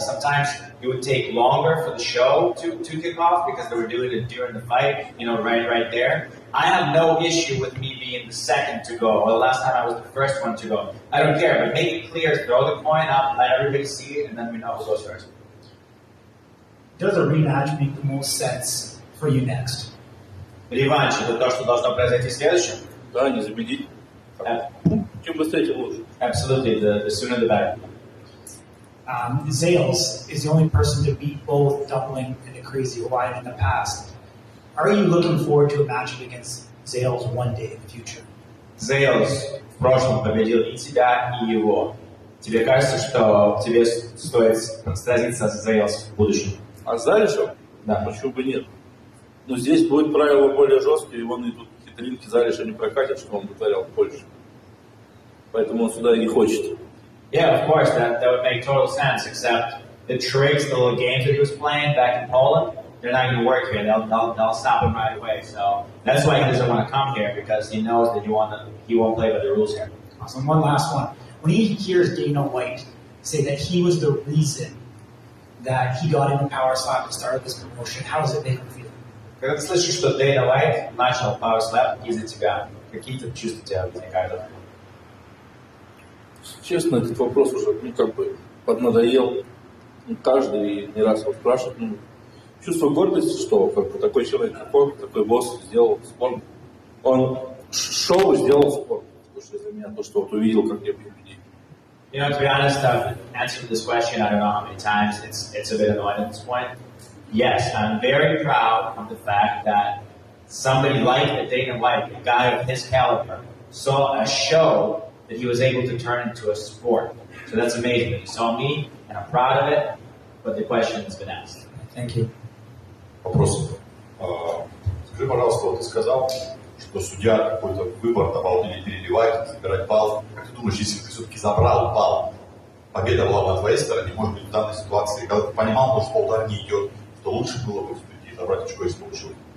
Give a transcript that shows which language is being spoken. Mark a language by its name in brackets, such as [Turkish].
[English] Sometimes it would take longer for the show to kick off because they were doing it during the fight, right there. I have no issue with me being the second to go, or the last time I was the first one to go. I don't care, but make it clear, throw the coin up, let everybody see it, and then we know who goes first. does a rematch make the most sense for you next? [Russian] Реванш – это то, что должно произойти следующим. Да, не заменить. Ну, чем быстрее, тем лучше. [English] Absolutely, the sooner the better. Zales is the only person to beat both Dumpling and the Crazy Hawaiian in the past. Are you looking forward to a matchup against Zales one day in the future? [Russian] Зейлс в прошлом победил и тебя, и его. Тебе кажется, что тебе стоит сразиться с Зейлс в будущем? А с Залишем? Да. Почему бы нет? Но здесь будет правило более жесткие, и он и тут хитринки Залиша не прокатит, что он вытворял в Польше. Поэтому он сюда и не хочет. [English] Yeah, of course, that would make total sense, except the tricks, the little games that he was playing back in Poland, they're not going to work here. They'll stop him right away. So that's why he doesn't want to come here, because he knows that he won't play by the rules here. Awesome. One last one. When he hears Dana White say that he was the reason that he got into Power Slap and started this promotion, how does it make him feel? [Russian] Когда ты слышишь, что Дэйна Уайт начал Power Slap из-за тебя, какие-то чувства у тебя возникают? Честно, этот вопрос уже, как бы, поднадоел. Каждый не раз его спрашивает. Чувство гордости, что как бы, такой человек, как он, такой босс сделал спорт. Он шоу сделал спорт. Потому что из-за меня то, что вот увидел, как я бью людей. [English] You know, to be honest, I've answered this question I don't know how many times. It's a bit annoying at this point. Yes, I'm very proud of the fact that somebody like Dana White, a guy of his caliber, saw a show that he was able to turn into a sport. So that's amazing that he saw me, and I'm proud of it, but the question has been asked. Thank you. [Russian] Вопрос. Скажи, пожалуйста, вот ты сказал, что судья какой-то выбор давал или переливать, забирать балл. Как ты думаешь, если ты все-таки забрал балл, победа была на твоей стороне, может быть, в данной ситуации, когда ты понимал, что удар не идет, что лучше было бы все-таки забрать очко, если получилось?